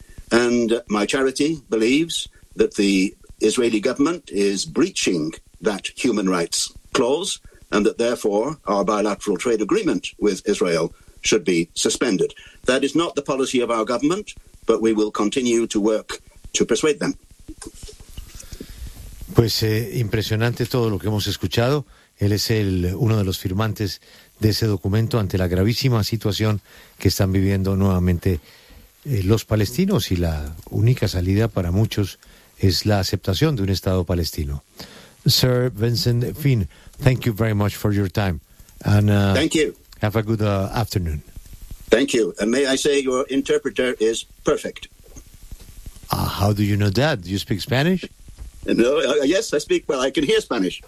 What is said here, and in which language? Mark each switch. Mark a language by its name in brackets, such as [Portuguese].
[English] And my charity believes that the Israeli government is breaching that human rights clause, and that therefore our bilateral trade agreement with Israel should be suspended. That is not the policy of our government, but we will continue to work to persuade them. [Spanish] Pues impresionante todo lo que hemos escuchado. Él es uno de los firmantes de ese documento ante la gravísima situación que están viviendo nuevamente los palestinos, y la única salida para muchos es la aceptación de un Estado palestino. [English] Sir Vincent Finn, thank you very much for your time. And, thank you. Have a good afternoon. Thank you. And may I say your interpreter is perfect. How do you know that? Do you speak Spanish? No, yes, I speak, well, I can hear Spanish.